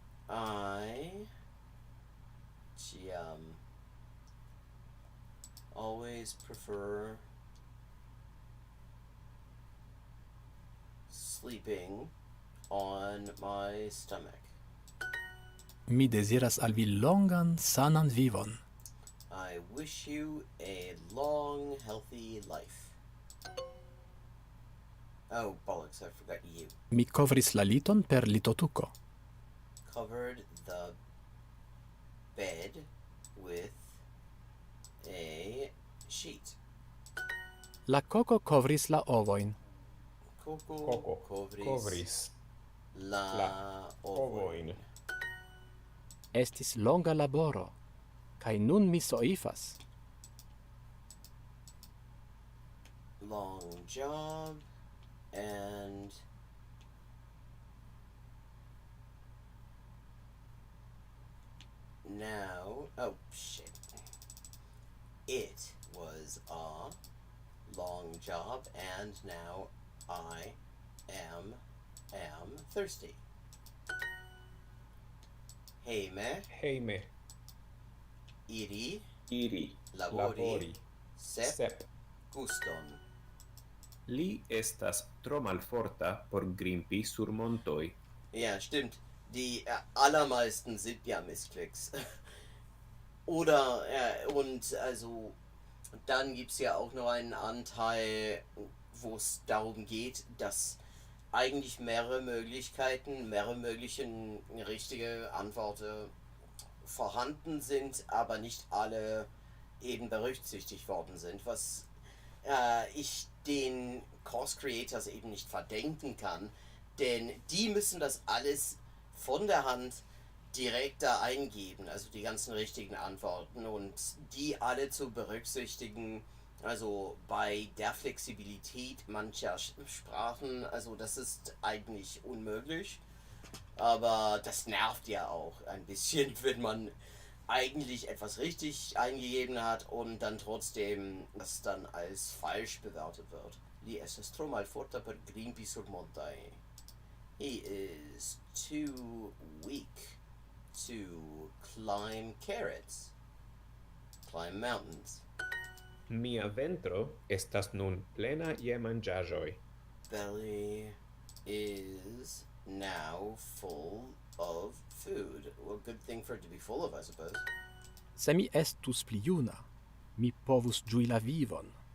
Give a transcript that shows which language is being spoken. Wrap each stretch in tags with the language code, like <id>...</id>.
<en>I always prefer sleeping on my stomach.</en> <eo>Mi deziras al vi longan, sanan vivon.</eo> <en>I wish you a long, healthy life. Oh, bollocks, I forgot you.</en> <eo>Mi kovris la liton per litotuko.</eo> <en>Covered the bed with a sheet.</en> <eo>La koko kovris la ovojn. Coco kovris la ovojn. Estis longa laboro, kaj nun mi soifas.</eo> <en>Long job, and now, oh shit. It was a long job, and now I am thirsty. Heime.</en> <eo>Iri. Labori. Sep. Guston. Li estas tro malforta por grimpi sur montoj.</eo> <de>Ja, stimmt. Die allermeisten sind ja Missklicks. Oder, und also, dann gibt es ja auch noch einen Anteil, wo es darum geht, dass eigentlich mehrere mögliche richtige Antworten vorhanden sind, aber nicht alle eben berücksichtigt worden sind, was ich den Course Creators eben nicht verdenken kann, denn die müssen das alles von der Hand direkt da eingeben, also die ganzen richtigen Antworten, und die alle zu berücksichtigen, also bei der Flexibilität mancher Sprachen, also das ist eigentlich unmöglich, aber das nervt ja auch ein bisschen, wenn man eigentlich etwas richtig eingegeben hat und dann trotzdem das dann als falsch bewertet wird.</de> <eo>Li estas tro malforta per grimpi sur montaj.</eo> <en>He is too weak to climb carrots. Climb mountains.</en> <eo>Mia ventro estas nun plena je manĝaĵoj.</eo> <en>Belly is now full of food. Well, good thing for it to be full of, I suppose.</en> <eo>Se mi estus pli juna, mi povus ĝui la vivon.</eo>